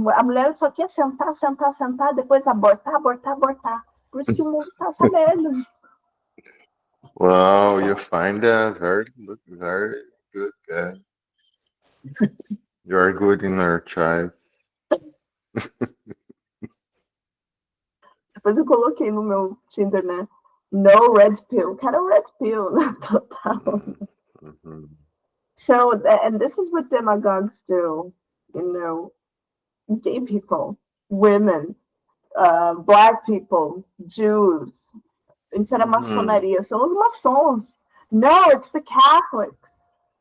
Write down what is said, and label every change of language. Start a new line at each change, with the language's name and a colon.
Portuguese: A mulher só quer sentar, sentar, sentar, depois abortar, abortar, abortar. Por isso que o mundo tá essa merda.
English: Wow, you find a very good guy. You are good in our choice.
Portuguese: Depois eu coloquei no meu Tinder, né? No red pill. Cara, red pill, né? Total. Mm. Mhm.
English: So, and this is what demagogues do. You know, gay people, women, black people, Jews. Instead of Mhm.
Portuguese: maçonaria, são os maçons.
English: No, it's the Catholics.